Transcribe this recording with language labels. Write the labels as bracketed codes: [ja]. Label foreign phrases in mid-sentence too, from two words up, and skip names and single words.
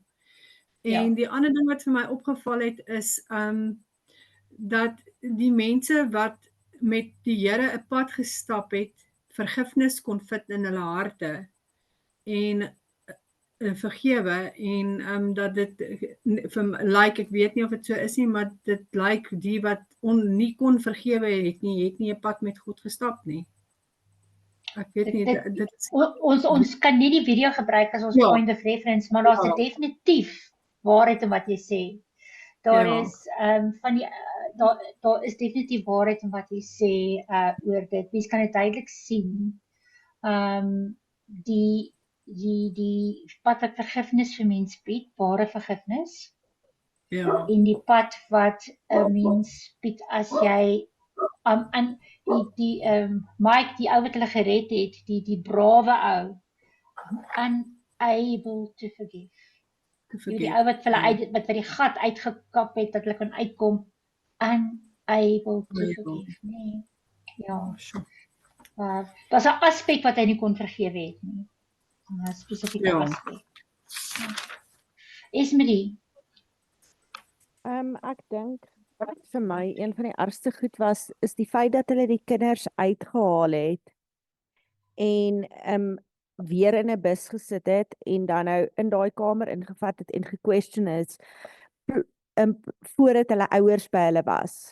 [af] En die ander ding wat vir my opgeval het is dat die mense wat met die Here 'n pad gestap het, vergifnis kon vind in hulle harte en vergewe en dat dit lyk, ek weet nie of dit so is nie, maar dit lyk die wat nie kon vergewe het nie 'n pad met God gestap nie. Ek weet nie, dit is ons kan nie die video gebruik as ons [en] point of reference, [af] maar daar's definitief waarheid in wat jy sê. Daar is daar is definitief waarheid in wat jy sê oor dit. Mens kan dit duidelik sien. die pad wat vergifnis vir mens bied, ware vergifnis, Ja. en die pad wat 'n mens bied as jy en Mike, die ou wat hulle gered het, die brawe ou, [en] unable to forgive. [af] Die ou wat hulle wat by die gat uitgekap het dat hulle kan uitkom, [en] unable to forgive. [af] Nee. Ja. Daar's 'n aspek wat hy nie kon vergewe het nie. 'n spesifieke aspek. Esmerie. Ek dink wat vir my een van die ergste goed was, is die feit dat hulle die kinders uitgehaal het en weer in 'n bus gesit het en dan nou in daai kamer ingevat het en gequestion is voordat hulle ouers by hulle was.